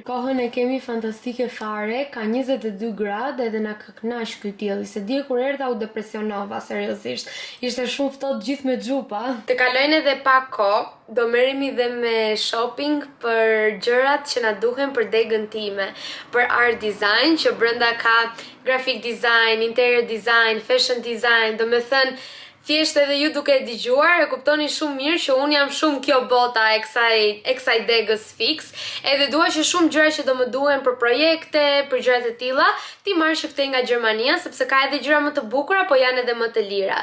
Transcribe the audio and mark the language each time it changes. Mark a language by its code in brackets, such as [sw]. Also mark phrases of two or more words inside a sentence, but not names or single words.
[sq] Kohën e kemi fantastike fare, ka 22 gradë edhe na ka kënaq ky dielli, se dje kur erdha u depresionova, seriozisht. Ishte shumë ftohtë gjithë me xhupa. Të kalojnë edhe pak kohë, do merremi dhe me shopping për gjërat që na duhen për degën time, për [en] art design, [sq] që brenda ka [en] graphic design, interior design, fashion design, [sq] do me thënë thjesht edhe ju duke e dëgjuar, e kuptoni shumë mirë që unë jam shumë kjo bota e kësaj degës fix, edhe dua që shumë gjëra që do më duhen për projekte, për gjëra të tilla, ti marrësh këtej nga Gjermania, sepse ka edhe gjëra më të bukura, po janë edhe më të lira.